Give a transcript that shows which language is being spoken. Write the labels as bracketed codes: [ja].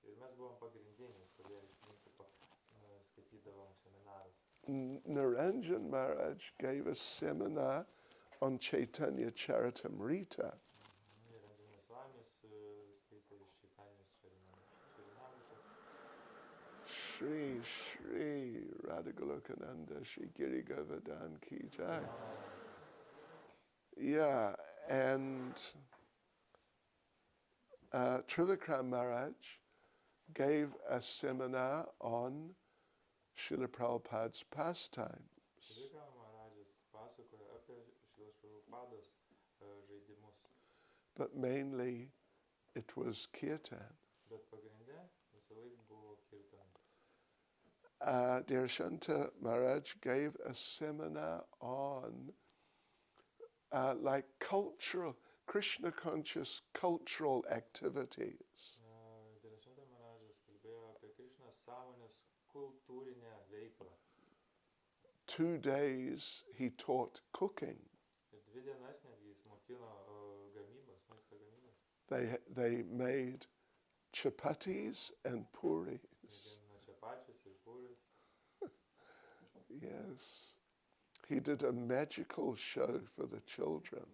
[lt] Ir mes buvom pagrindiniai, kurie iš principo skaitydavom seminarus. [en] Niranjan Maharaj gave a seminar on Chaitanya Charitamrita. [lt] Ir Anjana Svamis skaitė iš Čaitanijos Čarinamritos. [hi] Shri Shri Radhagolokananda Shri Giri Govardhan Ki Jai. [en] Yeah, and Trivikram Maharaj gave a seminar on Srila Prabhupada's pastimes. [lt] Trivikram Maharajas pasakoja apie Šrilos Prabhupados žaidimus. [en] But mainly it was kirtan. [lt] Bet pagrinde visąlaik buvo kirtan. [en] Dharshanta Maharaj gave a seminar on like cultural, Krishna conscious cultural activities. [lt] Dharshanta Maharajas kalbėjo apie Krishnos sąmonės kultūrinę veiklą. [en] 2 days he taught cooking. [lt] Ir 2 dienas netgi jis mokino gamybos, maisto gamybos. [en] They made chapatis and puris. [lt] Jie gamino čepačius ir puris. [en] Yes. He did a magical show for the children.